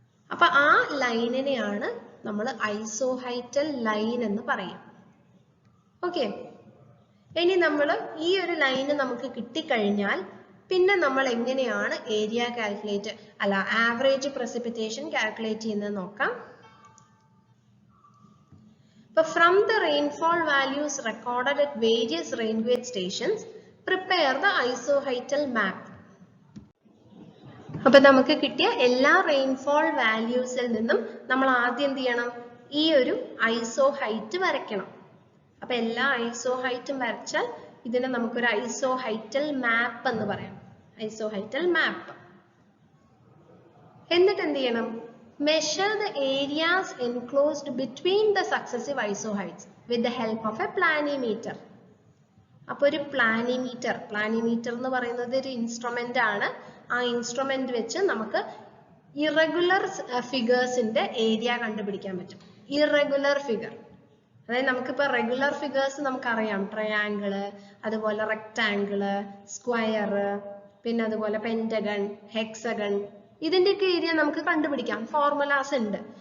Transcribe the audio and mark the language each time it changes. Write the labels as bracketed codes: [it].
[ml] അപ്പൊ ആ ലൈനിനെയാണ് നമ്മൾ ഐസോഹൈറ്റൽ ലൈൻ എന്ന് പറയും. ഓക്കെ, ഇനി നമ്മൾ ഈ ഒരു ലൈന് നമുക്ക് കിട്ടിക്കഴിഞ്ഞാൽ പിന്നെ നമ്മൾ എങ്ങനെയാണ് area calculate average precipitation calculate ചെയ്യുന്നത് നോക്കാം. [en] From the rainfall values recorded at various rain gauge stations, prepare the isoheital map. [ml] അപ്പോൾ നമുക്ക് കിട്ടിയ എല്ലാ റെയിൻഫോൾ വാല്യൂസിൽ നിന്നും നമ്മൾ ആദ്യം എന്ത് ചെയ്യണം? ഈ ഒരു ഐസോഹൈറ്റ് വരയ്ക്കണം. അപ്പൊ എല്ലാ ഐസോഹൈറ്റും വരച്ചാൽ ഇതിനെ നമുക്കൊരു ഐസോഹൈറ്റൽ മാപ്പ് എന്ന് പറയാം. ഐസോഹൈറ്റൽ മാപ്പ്. എന്നിട്ട് എന്ത് ചെയ്യണം? [en] Measure the areas enclosed between the successive isoheights with the help of a planimeter. [ml] അപ്പോൾ ഒരു പ്ലാനിമീറ്റർ എന്ന് പറയുന്നത് ഒരു ഇൻസ്ട്രുമെന്റ് ആണ്. ആ ഇൻസ്ട്രുമെന്റ് വെച്ച് നമുക്ക് ഇറഗുലർ ഫിഗേഴ്സിന്റെ ഏരിയ കണ്ടുപിടിക്കാൻ പറ്റും. ഇറഗുലർ ഫിഗർ, അതായത് നമുക്കിപ്പോൾ റെഗുലർ ഫിഗേഴ്സ് നമുക്കറിയാം, ട്രയാങ്കിള്, അതുപോലെ റെക്ടാങ്കിള്, സ്ക്വയർ, പിന്നെ അതുപോലെ പെന്റഗൺ, ഹെക്സഗൺ, ഇതിന്റെയൊക്കെ ഏരിയ നമുക്ക് കണ്ടുപിടിക്കാം, ഫോർമുലാസ് ഉണ്ട്.